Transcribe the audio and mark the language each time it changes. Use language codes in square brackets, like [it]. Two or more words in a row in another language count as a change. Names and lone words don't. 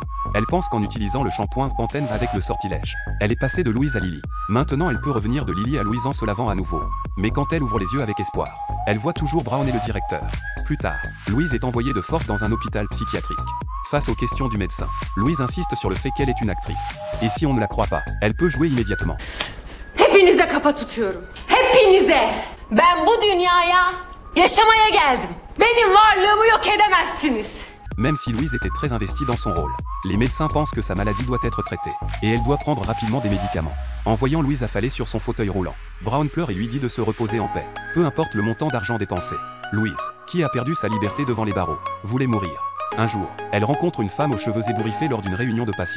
[fr] Elle pense qu'en utilisant le shampoing Pantene avec le sortilège, elle est passée de Louise à Lily. Maintenant elle peut revenir de Lily à Louise en se lavant à nouveau. Mais quand elle ouvre les yeux avec espoir, elle voit toujours Brown et le directeur. Plus tard, Louise est envoyée de force dans un hôpital psychiatrique. Face aux questions du médecin, Louise insiste sur le fait qu'elle est une actrice. Et si on ne la croit pas, elle peut jouer immédiatement. [tr] Hepinize kafa tutuyorum. Hepinize. Ben bu dünyaya yaşamaya geldim. Benim varlığımı yok edemezsiniz. [fr] Même si Louise était très investie dans son rôle, les médecins pensent que sa maladie doit être traitée, et elle doit prendre rapidement des médicaments. En voyant Louise affalée sur son fauteuil roulant, Brown pleure et lui dit de se reposer en paix, peu importe le montant d'argent dépensé. Louise, qui a perdu sa liberté devant les barreaux, voulait mourir. Un jour, elle rencontre une femme aux cheveux ébouriffés lors d'une réunion de patients.